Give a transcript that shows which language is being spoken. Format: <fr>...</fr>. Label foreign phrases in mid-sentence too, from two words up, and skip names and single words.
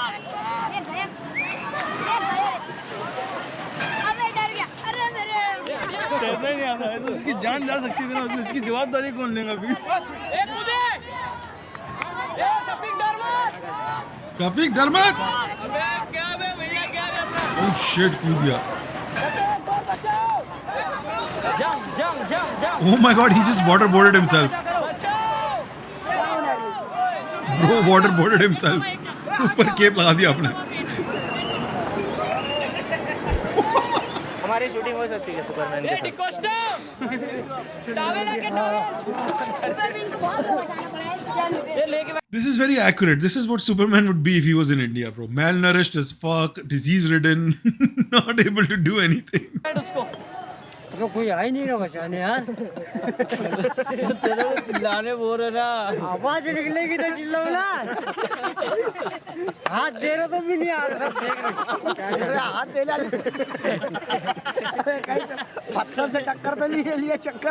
<hi>डरना नहीं आता है तो उसकी जान जा सकती थी ना, उसमें इसकी जवाबदारी कौन लेगा फिर? काफिक डर मत।</hi> <en>Oh shit,</en> <hi>कूद गया।</hi> <en>Oh my god, he just waterboarded himself. Bro, waterboarded himself.</en> <hi>ऊपर केप लगा दिया आपने। हमारी शूटिंग हो सकती है सुपरमैन के साथ।</hi> <en>This is very accurate. This is what Superman would be if he was in India, bro. Malnourished as fuck, disease-ridden, not able to do anything.</en> <hi>तो कोई आ ही नहीं रहा बचाने यार। तेरे को चिल्लाने बोल रहे ना, आवाज निकलेगी तो चिल्लाओ ना। हाथ दे रहे तो भी नहीं आ रहा, सब देख रहे। हाथ दे ला, पत्थर से टक्कर तो नहीं लिया, चक्कर।</hi>